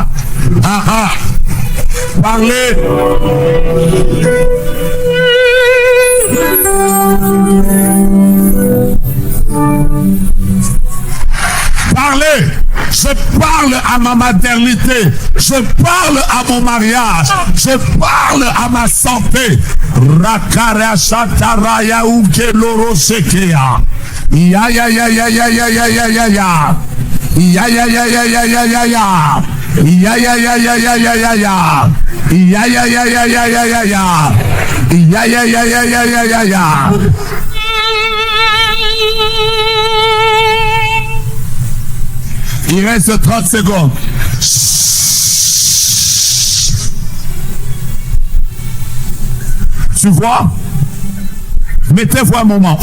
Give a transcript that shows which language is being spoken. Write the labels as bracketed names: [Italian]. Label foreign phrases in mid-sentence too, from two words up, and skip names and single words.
[French] Aha. Parlez. Parlez. Je parle à ma maternité. Je parle à mon mariage. Je parle à ma santé. Rakara shataraya ukeloro shekea. Ya ya ya ya ya ya ya ya ya ya. Ya ya ya ya ya ya ya ya. Ya ya ya ya ya ya ya ya. Ya ya ya ya ya ya ya ya. Ya ya ya ya ya ya ya ya. Il reste 30 secondes. Tu vois? Mettez-vous un moment.